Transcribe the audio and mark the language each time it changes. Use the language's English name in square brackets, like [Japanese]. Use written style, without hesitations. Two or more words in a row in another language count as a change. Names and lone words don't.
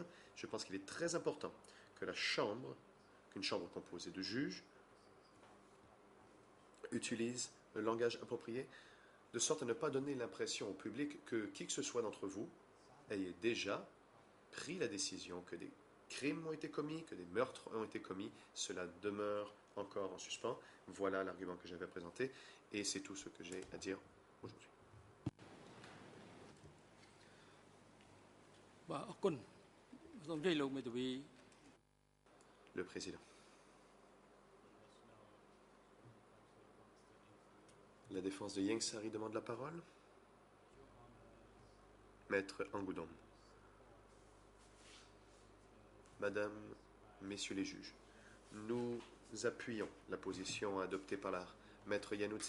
[French] Je pense qu'il est très important que qu'une chambre composée de juges, utilise le langage approprié, de sorte à ne pas donner l'impression au public que qui que ce soit d'entre vous ait déjà pris la décision que des crimes ont été commis, que des meurtres ont été commis. Cela demeure encore en suspens. Voilà l'argument que j'avais présenté, et c'est tout ce que j'ai à dire aujourd'hui. [Khmer] បាទអរគុណសូមជម្រាបលោកមេធាវី [French] Le président. La défense de Yang Sari demande la parole. Maître Angoudom. Madame, Messieurs les juges, nous appuyons la position adoptée par la Maître Iannuzzi.